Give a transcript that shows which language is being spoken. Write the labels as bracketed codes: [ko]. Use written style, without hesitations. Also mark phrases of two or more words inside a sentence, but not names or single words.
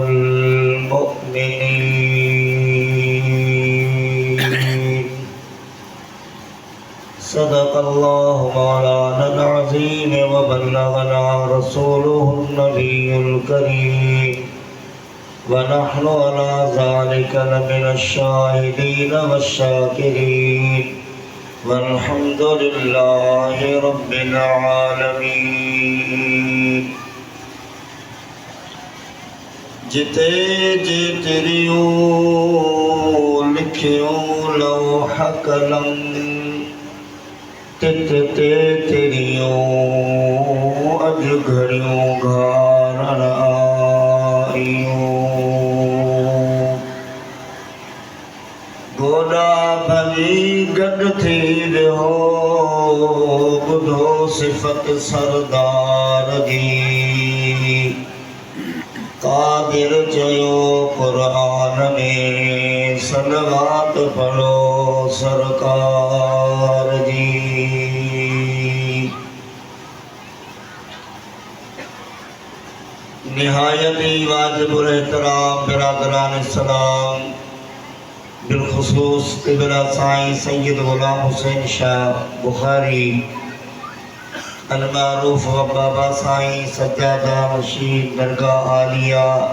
[ar] المؤمنين صدق الله مولانا العظيم وبلغنا رسوله النبي الكريم ونحن على ذلك لمن الشاهدين والشاكرين والحمد لله رب [skr] العالمين جتے جی تیریوں لکھیوں لوح قلم تے تیریوں اج گھڑیوں گھارن آئیوں گوڑا بھلی گڈ تھی رہو بدھو صفت سردار دی قادر چیو قرآن میں صلوات پڑھو [ur] سرکار دی نہایتی واجب الاحترام برادران اسلام بالخصوص قبلہ سائیں سید غلام حسین شاہ بخاری المعروف و بابا سائیں سجادہ رشید درگاہ عالیہ